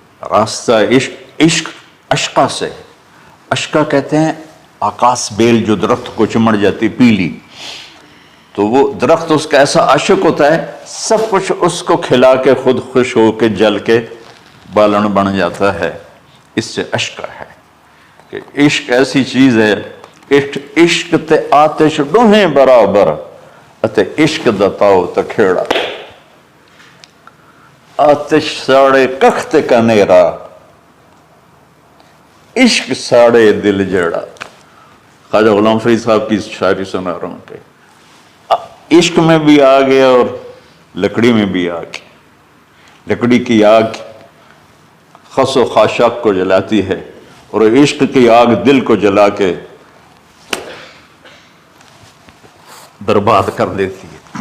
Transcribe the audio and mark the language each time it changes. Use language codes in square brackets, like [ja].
[ur] راستہ عشق اشقا سے. اشقا کہتے ہیں آکاس بیل جو درخت کو چمڑ جاتی پیلی، تو وہ درخت اس کا ایسا عاشق ہوتا ہے سب کچھ اس کو کھلا کے خود خوش ہو کے جل کے بالن بن جاتا ہے. اس سے اشقا ہے کہ عشق ایسی چیز ہے. [skr] عشق تے آتش ڈوہیں برابر اتے عشق دا تاؤ تے کھیڑا. آتش ساڑے کخ تے کنیرا عشق ساڑے دل جیڑا. [ur] خواجہ غلام فرید صاحب کی شاعری سنا رہا ہوں کہ عشق میں بھی آگ ہے اور لکڑی میں بھی آگ ہے. لکڑی کی آگ خس و خاشاک کو جلاتی ہے اور عشق کی آگ دل کو جلا کے برباد کر دیتی ہے.